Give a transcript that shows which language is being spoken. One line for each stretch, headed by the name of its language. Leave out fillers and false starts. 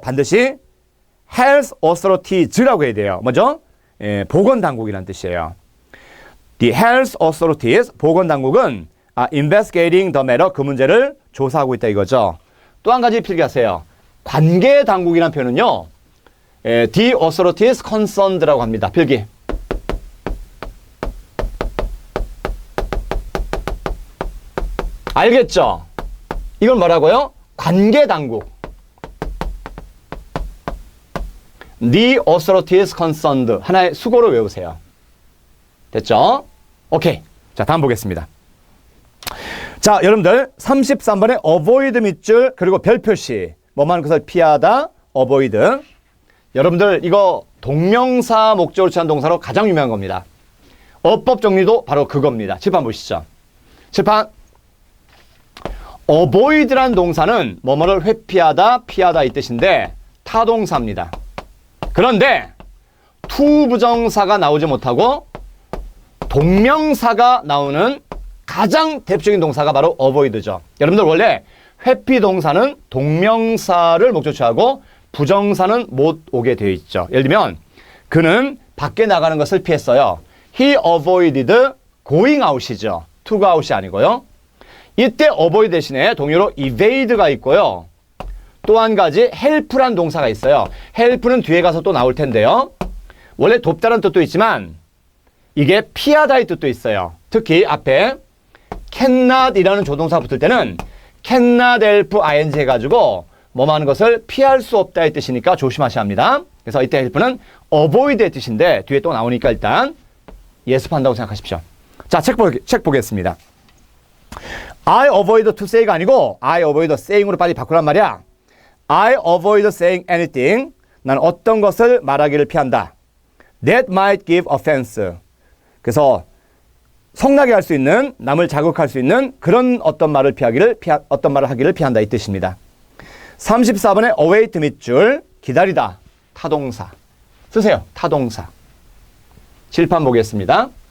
Korean: 반드시 health authorities라고 해야 돼요. 뭐죠? 보건당국이란 뜻이에요.
English: The health authorities,
Korean: 보건당국은
English: investigating the matter,
Korean: 그 문제를 조사하고 있다 이거죠. 또 한 가지 필기하세요. 관계당국이라는 표현은요.
English: The authorities concerned라고 합니다.
Korean: 필기. 알겠죠? 이건 뭐라고요? 관계당국.
English: The authorities concerned.
Korean: 하나의 수고로 외우세요. 됐죠? 오케이. 자, 다음 보겠습니다. 자, 여러분들 33번에 avoid 밑줄 그리고 별 표시. 뭐만 하는 것을 피하다. avoid. 여러분들 이거 동명사 목적으로 취한 동사로 가장 유명한 겁니다. 어법 정리도 바로 그겁니다. 칠판 보시죠. 칠판. avoid라는 동사는 뭐뭐를 회피하다, 피하다 이 뜻인데 타동사입니다. 그런데 to 부정사가 나오지 못하고 동명사가 나오는 가장 대표적인 동사가 바로 avoid죠. 여러분들 원래 회피 동사는 동명사를 목적으로 취하고 부정사는 못 오게 되어 있죠. 예를 들면 그는 밖에 나가는 것을 피했어요.
English: He avoided going out이죠.
Korean: to가 out이 아니고요. 이때 avoid 대신에 동의어로 evade가 있고요. 또 한 가지 help란 동사가 있어요. help는 뒤에 가서 또 나올 텐데요. 원래 돕다는 뜻도 있지만 이게 피하다의 뜻도 있어요. 특히 앞에 cannot이라는 조동사 붙을 때는
English: cannot help ing
Korean: 해가지고 뭐뭐 하는 것을 피할 수 없다의 뜻이니까 조심하셔야 합니다. 그래서 이때 help는 avoid의 뜻인데 뒤에 또 나오니까 일단 예습한다고 생각하십시오. 자, 책 보겠습니다.
English: I avoid to say가 아니고 I avoid saying으로
Korean: 빨리 바꾸란 말이야.
English: I avoid saying anything.
Korean: 난 어떤 것을 말하기를 피한다.
English: That might give offense.
Korean: 그래서 성나게 할 수 있는, 남을 자극할 수 있는 그런 어떤 말을 하기를 피한다 이 뜻입니다. 34번에 await 밑줄 기다리다. 타동사. 쓰세요. 타동사. 칠판 보겠습니다.